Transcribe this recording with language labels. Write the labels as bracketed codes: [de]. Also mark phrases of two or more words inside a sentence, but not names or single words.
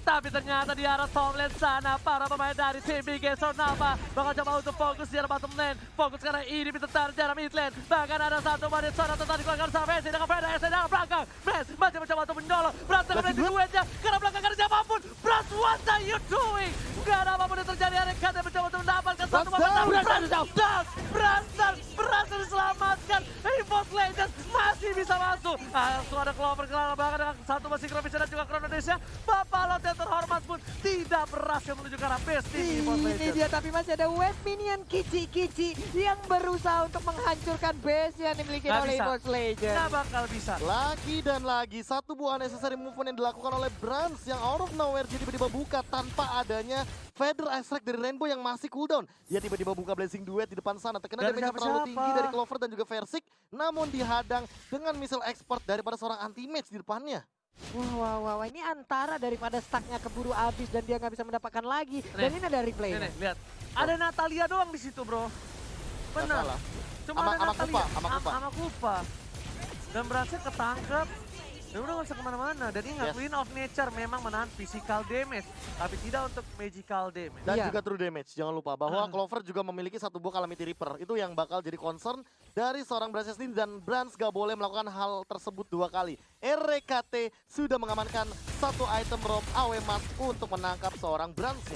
[id] Tapi ternyata di arah [en] top lane [id] sana, para pemain dari tim Bigetron Alpha bakal coba untuk fokus di arah [en] bottom lane. [id] Fokus karena ini tertarik di arah [en] mid lane. [id] Bahkan ada satu menit sana tadi dikeluarkan sama Messi dengan Feda S dari belakang. Mes masih mencoba untuk menyolong. Brans dengan Messi duetnya. Karena belakang karena siapapun. Brans, [en] what are you doing? [id] Gak ada apapun yang terjadi. Ada Kade mencoba untuk mendapatkan satu Brans down. Brans berhasil diselamatkan. EVOS Legends masih bisa masuk. Langsung ada Clover kelar bahkan dengan satu masih Krobis dan juga Chronodesia. Bapak yang terhormat pun tidak berhasil menuju ke arah base tim EVOS Ini Legends. dia, tapi masih ada [en] wave minion [id] Kici-Kici yang berusaha untuk menghancurkan base yang dimiliki Nggak oleh bisa. EVOS Legends. Nggak bakal bisa. Lagi dan lagi satu buah [en] unnecessary movement [id] yang dilakukan oleh Brans yang [en] out of nowhere [id] jadi tiba-tiba buka tanpa adanya Feather Extract dari Rainbow yang masih cooldown. Dia tiba-tiba buka Blazing Duet di depan sana. Terkena Dari damage yang terlalu siapa-siapa. tinggi dari Clover dan juga Versik. Namun dihadang dengan [en] missile expert [id] daripada seorang anti-mage di depannya. Wah, ini antara daripada stacknya keburu habis dan dia nggak bisa mendapatkan lagi. Dan ini ada replay. Nih, lihat. Ada Natalia doang di situ, bro. Benar. salah. Cuma Ama- ada ama Natalia. Kupa, ama Kupa. Ama Kupa. Dan berhasil ketangkep. Dan udah gak usah kemana-mana. Dan ingat, Yes. Queen of Nature memang menahan [en] physical damage. [id] Tapi tidak untuk [en] magical damage. [id] Dan Iya. juga [en] true damage. [id] Jangan lupa bahwa Clover juga memiliki satu buah Calamity Reaper. Itu yang bakal jadi concern dari seorang Brans ini. Dan Brans gak boleh melakukan hal tersebut 2 kali. RKT sudah mengamankan satu item roam AW Mask untuk menangkap seorang Bransnya.